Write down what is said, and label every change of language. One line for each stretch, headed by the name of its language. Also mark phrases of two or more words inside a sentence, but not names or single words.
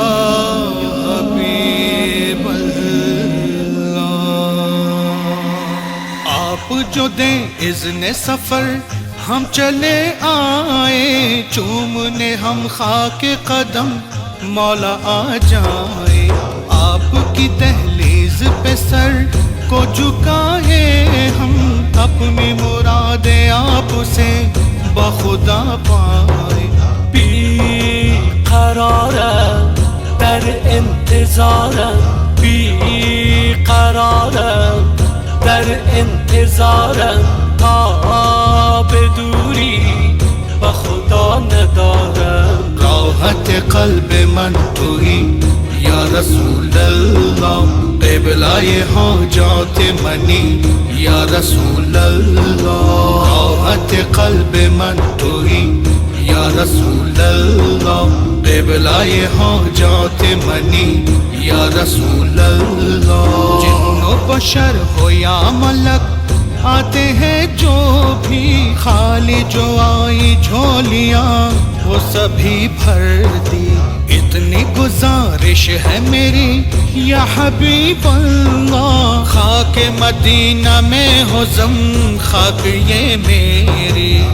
Urdu: حبیب اللہ آپ جو دیں اذن سفر ہم چلے آئے چومنے ہم خاک قدم مولا آ جائے آپ کی دہلیز پہ سر کو جھکائے ہم اپنی مرادیں آپ سے بخدا پائے
Persian: بی قرار در انتظار بی قرار در انتظار به دوری بخدا ندارم راحت قلب من توئی
Arabic: یا رسول اللہ
Persian: قبلۂ حاجات منی
Arabic: یا رسول اللہ
Persian: راحت قلب من توئی
Arabic: یا رسول
Persian: اللہ قبلۂ حاجات منی یا رسول
Urdu: اللہ جن و بشر ہو یا ملک آتے ہیں جو بھی خالی جو آئی جھولیاں وہ سبھی بھر دی اتنی گزارش ہے میری
Arabic: یا حبیب اللہ
Urdu: خاک مدینہ میں ہو زم خاک یہ میری